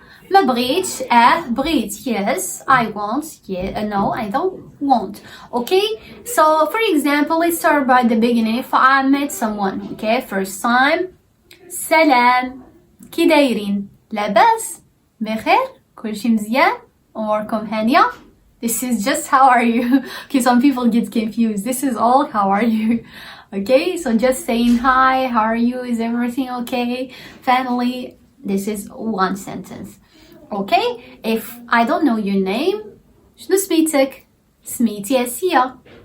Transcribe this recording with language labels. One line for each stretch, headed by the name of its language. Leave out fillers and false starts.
Arabic: ما بغيتش بغيت
English: yes I want no I don't want. Okay, so for example, let's start by the beginning. If I met someone, okay, first time,
Arabic: سلام كي دايرين لاباس بخير كلشي مزيان أموركم هانية.
English: This is just how are you. Okay, some people get confused. This is all how are you. Okay, so just saying hi, how are you, is everything okay, family. This is one sentence. Okay, if I don't know your name,
Arabic: شنو سميتك؟ سميتي أسيا.